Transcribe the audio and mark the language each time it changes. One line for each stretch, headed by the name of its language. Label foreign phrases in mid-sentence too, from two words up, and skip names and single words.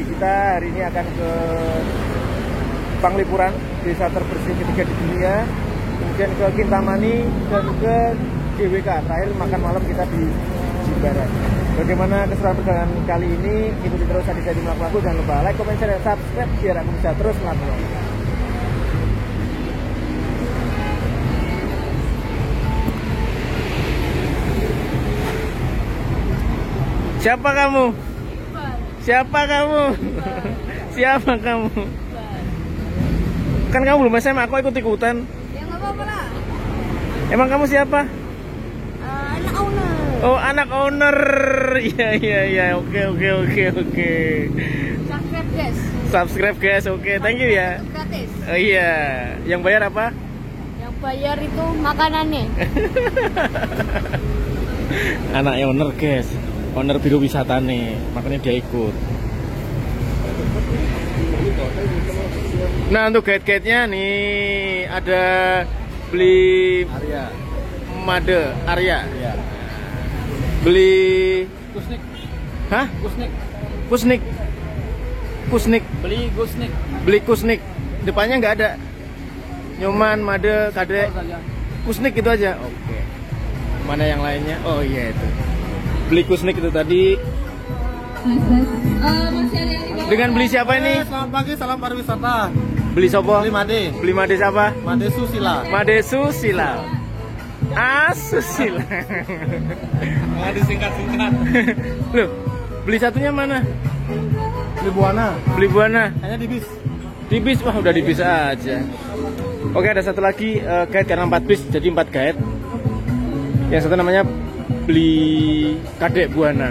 Indonesian: Kita hari ini akan ke Panglipuran, desa terbersih ketiga di dunia. Kemudian ke Kintamani dan ke GWK. Terakhir makan malam kita di Bekasi Barat. Bagaimana keseruan perjalanan kali ini? Ikuti terus Aditya di Melaku. Jangan lupa
English: like, comment, share,
Indonesian: dan subscribe biar aku bisa terus melakukan. Siapa kamu? Siapa kamu? Siapa kamu? Kan kamu belum SMA, aku ikut-ikutan. Ya nggak apa-apa lah. Emang kamu siapa? Anak owner. Oh, anak owner. Iya. Oke.
English: Subscribe guys. Subscribe guys. Oke, thank you ya.
Indonesian: Gratis. Oh iya. Yang bayar apa? Yang bayar itu makanannya. Anak
English: owner guys.
Indonesian: Owner biro wisata nih, makanya dia ikut. Nah, untuk guide-guide-nya nih ada beli Arya. Made Arya. Iya. Beli Gusnik. hah? Gusnik. Kusnik. Beli Gusnik. Beli Kusnik. Depannya nggak ada. Nyoman, Made, Kadek. Saja. Kusnik itu aja. Oke. Mana yang lainnya? Oh iya itu. Beli Kusnik itu tadi. Dengan beli siapa ini? Selamat pagi, salam pariwisata.
Javanese: Beli sopo?
Indonesian: Beli Made. Beli Made siapa? Made Susila. Made Susila. Susila. Nggak disingkat-singkat. Loh, beli satunya mana? Beli Buana. Beli Buana. Hanya di bis. Di bis, wah udah di bis aja. Oke, ada satu lagi guide karena 4 bis, jadi 4 guide. Yang satu namanya Beli Kadek Buana.